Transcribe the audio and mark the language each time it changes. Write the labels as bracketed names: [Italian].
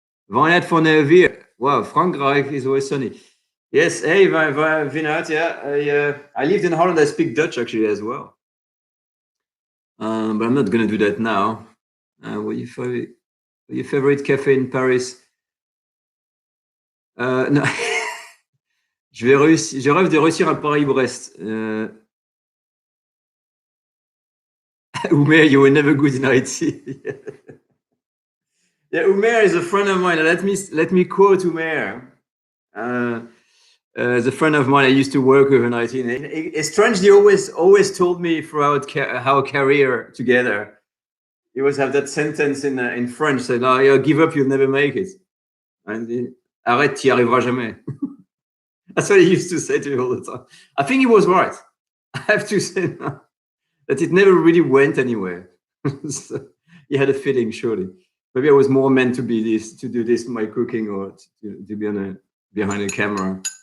[English] Vanuit van Nevier. Wow, Frankrijk is always sunny. Yes, hey, Vanuit, yeah. I lived in Holland. I speak Dutch actually as well. But I'm not going to do that now. What your favorite cafe in Paris? No. [French] Je rêve de réussir à Paris-Brest. [English] Umer, you were never good in IT. Yeah, Umer is a friend of mine. Let me quote Umer. As a friend of mine, I used to work with in IT. And strangely, always told me throughout our career together, he always have that sentence in French, said, "Oh, give up, you'll never make it." [French] And arrête, t'y arriveras jamais. [English] That's what he used to say to me all the time. I think he was right. I have to say now, that it never really went anywhere. So he had a feeling, surely. Maybe I was more meant to do this, my cooking, or to be behind a camera.